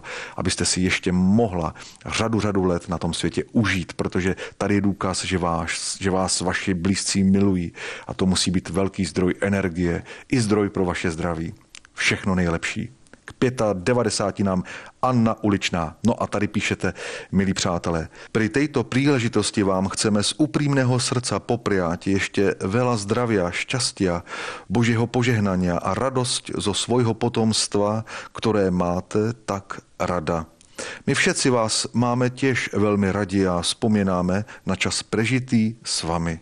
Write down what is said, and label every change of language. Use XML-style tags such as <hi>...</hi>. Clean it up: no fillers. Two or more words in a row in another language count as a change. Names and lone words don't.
<cs>Abyste si ještě mohla řadu let na tom světě užít, protože tady je důkaz, že vás vaši blízcí milují. A to musí být velký zdroj energie i zdroj pro vaše zdraví. Všechno nejlepší. K 95 Anna Uličná. No a tady píšete, milí přátelé,</cs> <sk>pri tejto príležitosti vám chceme z úprimného srdca popriať ešte veľa zdravia, šťastia, Božieho požehnania a radosť zo svojho potomstva, ktoré máte tak rada. My všetci vás máme tiež veľmi radi a spomíname na čas prežitý s vami.</sk>